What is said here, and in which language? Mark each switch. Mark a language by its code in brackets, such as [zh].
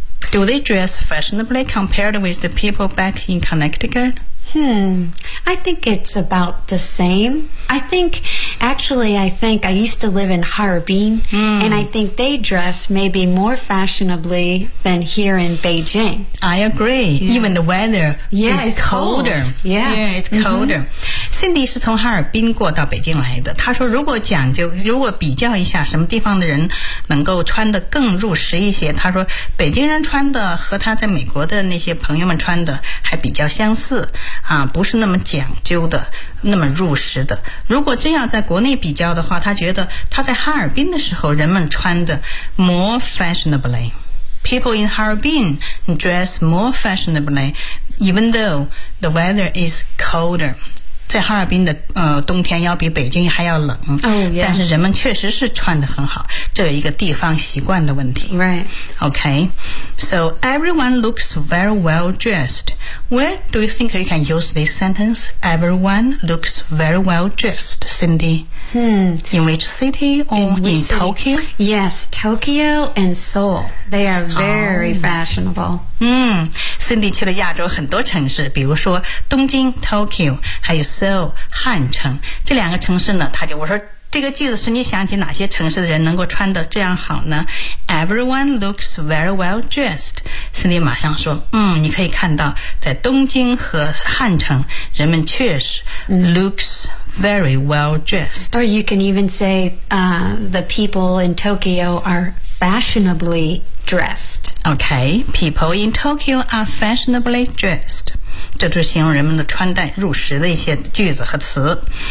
[en] Do they dress fashionably compared with the people back in Connecticut? I think it's about the same. I think I used to live in Harbin, and I think they dress maybe more fashionably than here in Beijing. I agree. Yeah. Even the weather is colder. Cold. Yeah. Yeah, it's colder. Mm-hmm. [zh] Cindy 是从哈尔滨过到北京来的，他说如果讲究，如果比较一下什么地方的人能够穿得更入时一些，他说北京人穿的和他在美国的那些朋友们穿的还比较相似啊，不是那么讲究的，那么入时的。如果真要在国内比较的话，他觉得他在哈尔滨的时候人们穿的 [en] more fashionably. People in Harbin dress more fashionably even though the weather is colder. [zh] 在哈尔滨的冬天要比北京还要冷、 [en] yeah. [zh] 但是人们确实是穿得很好，这有一个地方习惯的问题。 [en] Right. Okay. So everyone looks very well dressed. Where do you think you can use this sentence? Everyone looks very well dressed, Cindy. In which city or in Tokyo? Yes, Tokyo and Seoul. They are very fashionable. [zh] Cindy 去了亚洲很多城市，比如说东京 Tokyo 还有 Seoul 汉城这两个城市呢，他就我说这个句子是你想起哪些城市的人能够穿得这样好呢？ [en] Everyone looks very well dressed. [zh] Cindy 马上说你可以看到在东京和汉城人们确实 [en] looks very well dressed. Or you can even say the people in Tokyo are fashionablydressed. Okay, people in Tokyo are fashionably dressed. [zh] 这就是形容人们的穿戴入时的一些句子和词。